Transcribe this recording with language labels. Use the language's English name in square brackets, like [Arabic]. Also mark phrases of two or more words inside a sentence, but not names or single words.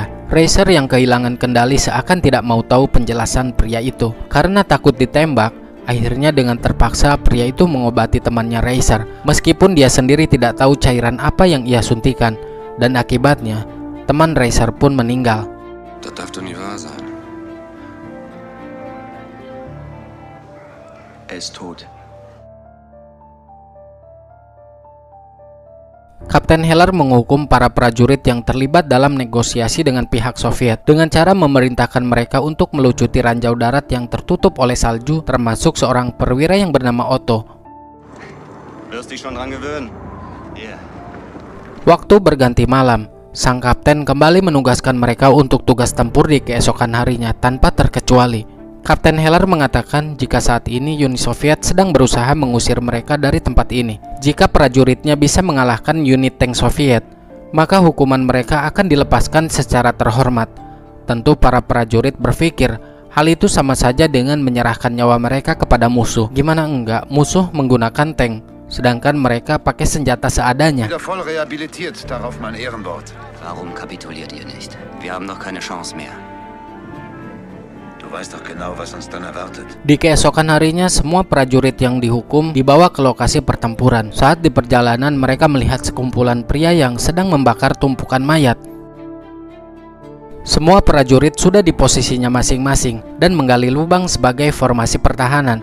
[Indonesian] Racer yang kehilangan kendali seakan tidak mau tahu penjelasan pria itu. Karena takut ditembak, akhirnya dengan terpaksa pria itu mengobati temannya Racer, meskipun dia sendiri tidak tahu cairan apa yang ia suntikan. Dan akibatnya, teman Racer pun meninggal. [German] Das darf doch nicht wahr sein. Er ist tot. [Indonesian] Kapten Heller menghukum para prajurit yang terlibat dalam negosiasi dengan pihak Soviet dengan cara memerintahkan mereka untuk melucuti ranjau darat yang tertutup oleh salju, termasuk seorang perwira yang bernama Otto. [German] Wirst dich schon dran gewöhnen. Yeah. [Indonesian] Waktu berganti malam, sang kapten kembali menugaskan mereka untuk tugas tempur di keesokan harinya tanpa terkecuali. Kapten Heller mengatakan jika saat ini Uni Soviet sedang berusaha mengusir mereka dari tempat ini. Jika prajuritnya bisa mengalahkan unit tank Soviet, maka hukuman mereka akan dilepaskan secara terhormat. Tentu para prajurit berpikir hal itu sama saja dengan menyerahkan nyawa mereka kepada musuh. Gimana enggak, musuh menggunakan tank, sedangkan mereka pakai senjata seadanya. [German] Wieder voll rehabilitiert, darauf mein Ehrenwort. Warum kapituliert ihr nicht? Wir haben noch keine Chance mehr. Du weißt doch genau, was uns dann erwartet. [Indonesian] Di keesokan harinya, semua prajurit yang dihukum dibawa ke lokasi pertempuran. Saat di perjalanan, mereka melihat sekumpulan pria yang sedang membakar tumpukan mayat. Semua prajurit sudah di posisinya masing-masing dan menggali lubang sebagai formasi pertahanan.